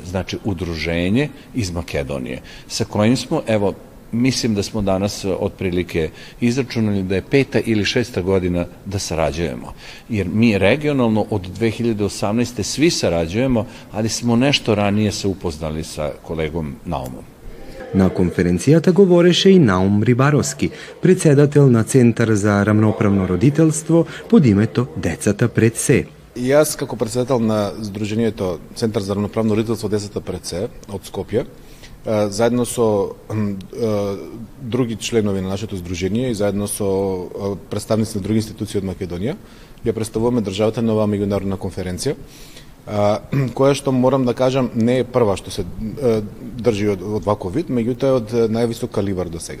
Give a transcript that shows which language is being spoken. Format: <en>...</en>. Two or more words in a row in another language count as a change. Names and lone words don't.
<sr>Znači, udruženje iz Makedonije sa kojim smo, evo, mislim da smo danas otprilike izračunali da je 5. ili 6. godina da sarađujemo. Jer mi regionalno od 2018. svi sarađujemo, ali smo nešto ranije se upoznali sa kolegom Naumom.</sr> <mk>На конференцијата говореше и Наум Рибаровски, председател на Центар за рамноправно родителство под името Децата пред се. И јас како председател на Сдруженијето Центар за рамноправно родителство Децата пред се од Скопје, заедно со други членови на нашето здружение и заедно со представници на други институции од Македонија, ја представуваме државата на оваа меѓународна конференција, која што морам да кажам не е прва што се држи од ваков вид, меѓутоа од највисок калибар до сега.</mk>